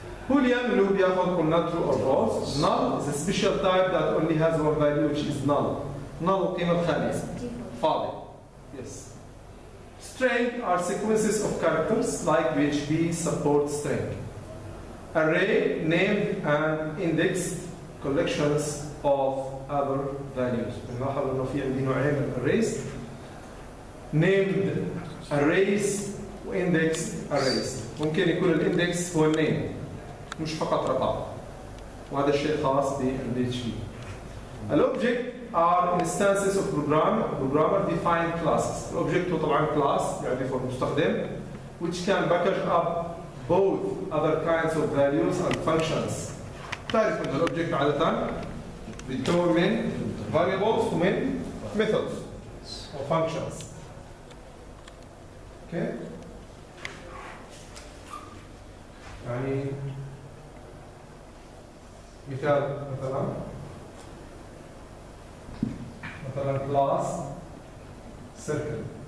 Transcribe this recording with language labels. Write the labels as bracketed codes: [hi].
[ar] بوليان اللي هو بياخذ قلنا [en] true or false. Null is a special type that only has one value which is null. [ar] Null القيمة الخامسة فاضي. [en] Yes. String are sequences of characters like PHP support string. Array named and indexed collections of other values. [ar] بنلاحظ انه في عندي نوعين من arrays. [en] named arrays وindexed arrays. [ar] ممكن يكون الاندكس هو النيم مش فقط رقم، وهذا الشيء خاص بالPHP. [en] الأوبجكت are instances of programmer defined classes. [ar] الأوبجكت هو طبعا class يعرفه المستخدم [en] which can package up both other kinds of values and functions. [ar] تعرف أن الأوبجكت عادة بيتكون من variables ومن methods و functions. [en] Okay. [ar] يعني مثال مثلا class circle.